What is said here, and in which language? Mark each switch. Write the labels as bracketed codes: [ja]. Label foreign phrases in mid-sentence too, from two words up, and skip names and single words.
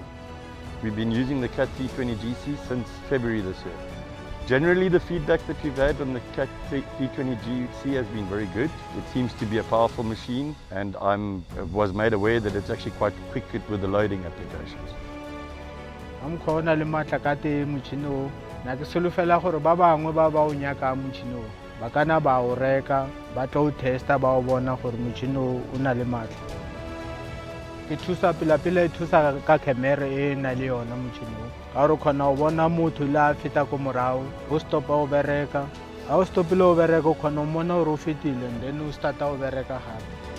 [en] We've been using the CAT 320 GC since February this year. Generally, the feedback that we've had on the CAT 320 GC has been very good. It seems to be a powerful machine, and I was made aware that it's actually quite quick with the loading applications. I'm calling the Matlakate Muchino. [nso] Nakisulufela gore ba bangwe ba ba o nyaka motšhino ba kana ba o reka ba tlo testa ba o bona gore motšhino o na le matla. Ke thusa pila e thusa ka camera e na le yona motšhino ka gore khona o bona motho la feta ko morago o stopa o bereka a o stopile o bereka o khona o mona o fetile [en] and then [nso] o starta o bereka gape.